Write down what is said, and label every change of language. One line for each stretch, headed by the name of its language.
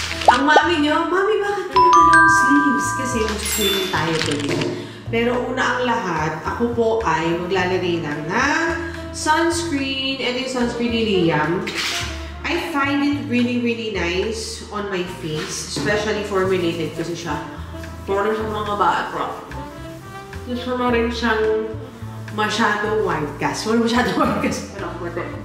Filipino: Ang mami nyo, Mami, bakit ka ng sleeves? Kasi mag-swimming tayo today. Pero una ang lahat, ako po ay maglalagay lang ng sunscreen. Ito yung sunscreen ni Liam.
English: I find it really, really nice on my face.
Filipino: Especially formulated kasi siya. Para sa mga bata. Gusto mo rin siyang masyadong white cast. Wala masyadong white cast. Pero ako ito.